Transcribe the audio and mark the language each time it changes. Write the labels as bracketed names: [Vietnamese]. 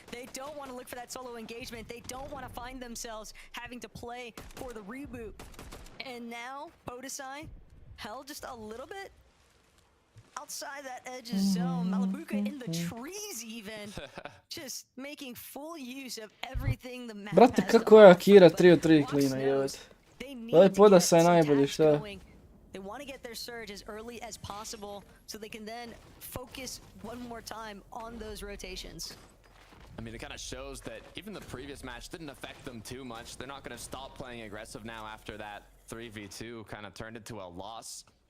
[English] They don't want to look for that solo engagement. They don't want to find themselves having to play for the reboot. And now, Podosai held just a little bit outside that edge of zone. Malabuka in the trees even. Just making full use of everything the map [Croatian] Brate, [English] has [Croatian] kako je Akira 3-3 klina, jebate. Ovaj Podosaj najbolji, šta? [English] They want to get their surge as early as possible so they can then focus one more time on those rotations. I mean, it kind of shows that even the previous match didn't affect them too much. They're not going to stop playing aggressive now after that 3v2 kind of turned into a loss.